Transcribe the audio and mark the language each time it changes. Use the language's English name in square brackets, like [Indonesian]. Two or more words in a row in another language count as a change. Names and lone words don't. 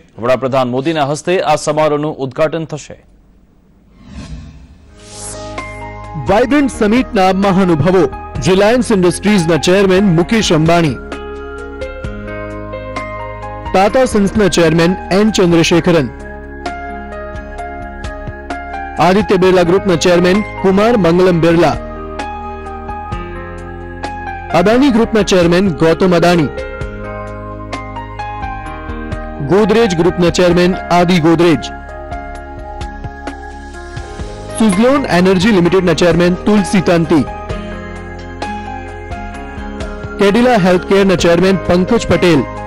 [Gujarati] વડાપ્રધાન મોદીના હસ્તે આ સમારોહનું ઉદ્ઘાટન થશે। વાઇબ્રન્ટ સમિટના મહાનુભાવો રિલાયન્સ ઇન્ડસ્ટ્રીઝના ચેરમેન મુકેશ અંબાણી, ટાટા સન્સના ચેરમેન એન ચંદ્રશેખરન, આદિત્ય બિરલા ગ્રુપના ચેરમેન કુમાર મંગલમ બિરલા, અદાણી ગ્રુપના ચેરમેન ગૌતમ અદાણી, ગોદરેજ ગ્રુપના ચેરમેન આદિ ગોદરેજ, સુઝલોન એનર્જી લિમિટેડના ચેરમેન તુલસી તંતી, કેડિલા હેલ્થકેરના ચેરમેન પંકજ પટેલ,